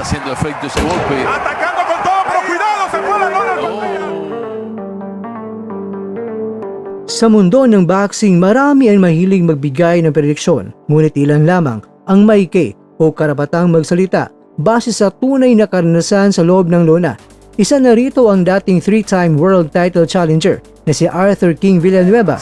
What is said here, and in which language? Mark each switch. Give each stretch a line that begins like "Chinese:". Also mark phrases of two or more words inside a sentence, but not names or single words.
Spanish: haciendo efecto ese golpe. Atacando con todo, pero cuidado, se fue a la lona.
Filipino: Sa mundo ng boxing, marami ang mahilig magbigay ng prediksyon, ngunit ilan lamang ang maike o karapatang magsalita base sa tunay na karanasan sa loob ng lona. Isa na rito ang dating 3-time
English: world title challenger
Filipino: na si Arthur King Villanueva.